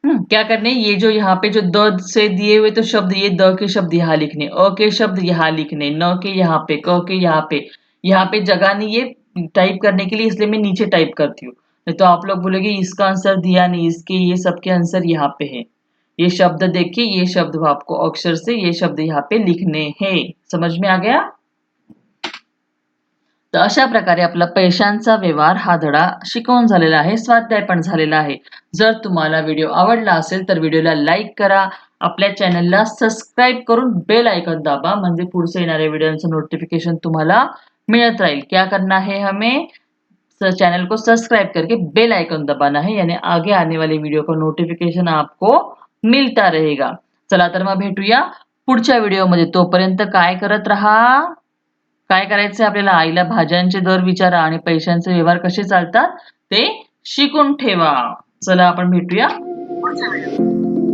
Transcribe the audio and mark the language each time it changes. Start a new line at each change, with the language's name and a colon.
Hindi: क्या करने, ये जो यहाँ पे जो द से दिए हुए तो शब्द, ये द के शब्द यहाँ लिखने, अ के शब्द यहाँ लिखने, न के यहाँ पे, क के यहाँ पे जगह नहीं है टाइप करने के लिए, इसलिए मैं नीचे टाइप करती हूँ। नहीं तो आप लोग बोलेंगे इसका आंसर दिया नहीं, इसके ये सबके आंसर यहाँ पे है। ये शब्द देखिए, ये शब्द आपको अक्षर से ये शब्द यहाँ पे लिखने हैं। समझ में आ गया?
Marathi: तर अशा प्रकारे आपला पैशांचा व्यवहार हा धडा शिकवून झालेला आहे, स्वाध्याय पण झालेला आहे. जर तुम्हाला व्हिडिओ आवडला असेल तर व्हिडिओला लाईक करा, आपल्या चॅनलला सबस्क्राईब करून बेल आयकॉन दाबा, म्हणजे पुढचे येणाऱ्या व्हिडिओचं नोटिफिकेशन तुम्हाला मिळत राहील.
Hindi: क्या करना है हमें, चैनल को सब्सक्राइब करके बेल आइकन दबाना है, यानी आगे आने वाले वीडियो का नोटिफिकेशन आपको मिळता रहेगा.
Marathi: चला तर मग भेटूया पुढच्या व्हिडिओमध्ये. तोपर्यंत काय करत राहा, काय करायचंय आपल्याला, आईला भाज्यांचे दर विचारा आणि पैशांचे व्यवहार कसे चालतात ते शिकून ठेवा. चला आपण भेटूया पुढच्या व्हिडिओ.